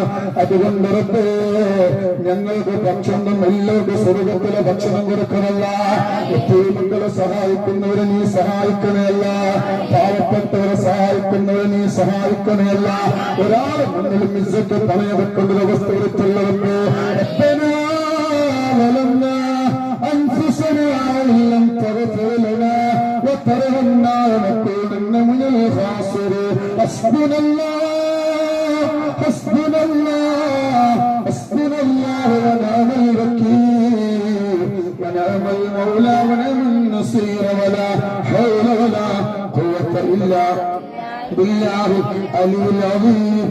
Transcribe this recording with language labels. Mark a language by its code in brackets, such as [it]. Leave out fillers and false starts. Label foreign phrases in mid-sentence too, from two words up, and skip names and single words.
[ml] അതുകൊണ്ട് ഞങ്ങൾക്ക് ഭക്ഷണം എല്ലാവർക്കും സ്വർഗത്തിലെ ഭക്ഷണം കൊടുക്കണമല്ല. മക്കളെ സഹായിക്കുന്നവരെ നീ സഹായിക്കണമല്ല, പാവപ്പെട്ടവരെ സഹായിക്കുന്നവരെ നീ സഹായിക്കണമല്ല. ഒരാളെ മുന്നിലും ഇസ്സത്ത് പണയം വെക്കേണ്ട അവസ്ഥ വരുത്തുള്ളവർക്ക് [ar] أنفسنا إن لم تغفر لنا وترحمنا لنكونن من الخاسرين. حسبنا الله حسبنا الله حسبنا الله ونعم الوكيل ونعم المولى ونعم النصير ولا حول ولا قوة إلا بالله العلي العظيم.